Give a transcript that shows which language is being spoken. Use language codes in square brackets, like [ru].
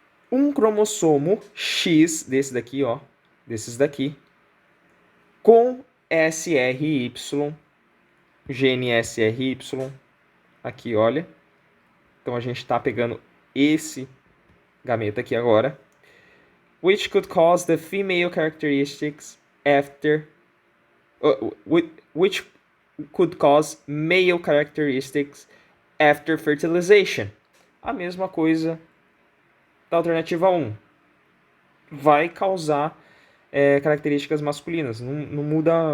[pt] Um cromossomo X desse daqui, ó, desses daqui, com SRY, gene SRY, aqui, olha. Então a gente está pegando esse gameta aqui agora. [en] Which could cause the female characteristics after... which could cause male characteristics after fertilization. [pt] A mesma coisa da alternativa 1. Vai causar características masculinas. Não muda...